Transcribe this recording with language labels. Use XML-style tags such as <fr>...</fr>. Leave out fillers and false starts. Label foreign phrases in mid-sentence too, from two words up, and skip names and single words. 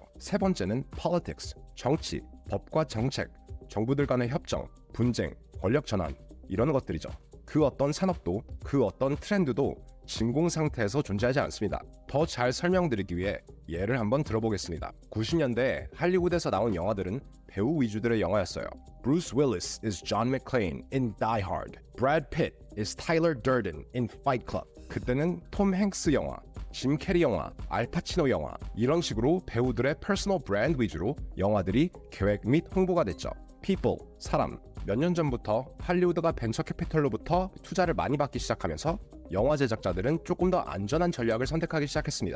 <ko>세 번째는 politics, 정치, 법과 정책, 정부들 간의 협정, 분쟁, 권력 전환, 이런 것들이죠. 그 어떤 산업도, 그 어떤 트렌드도 진공 상태에서 존재하지 않습니다. 더 잘 설명드리기 위해 예를 한번 들어보겠습니다. 90년대 할리우드에서 나온 영화들은 배우 위주들의 영화였어요.</ko> <en>Bruce Willis is John McClane in Die Hard. Brad Pitt is Tyler Durden in Fight Club.</en> <ko>그때는 톰 행스 영화, 짐 캐리 영화, 알파치노 영화, 이런 식으로 배우들의 퍼스널 브랜드 위주로 영화들이 계획 및 홍보가 됐죠. People, 사람. 몇 년 전부터 할리우드가 벤처 캐피털로부터 투자를 많이 받기 시작하면서 영화 제작자들은 조금 더 안전한 전략을 선택하기 시작했습니다.</ko>